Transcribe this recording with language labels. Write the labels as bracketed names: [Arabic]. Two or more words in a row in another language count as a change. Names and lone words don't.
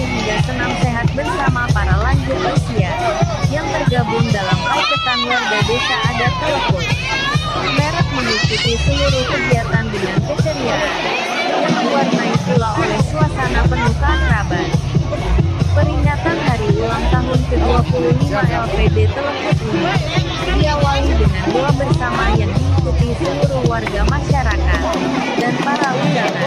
[Indonesian] hingga senam sehat bersama para lanjut usia yang tergabung dalam paiketan warga desa adat Telepon. Merek mengikuti seluruh kegiatan dengan keceriaan yang diwarnai pula oleh suasana penuh keakraban. Peringatan hari ulang tahun ke-25 LPD Telepon ini diawali dengan doa bersama yang diikuti seluruh warga masyarakat dan para undangan.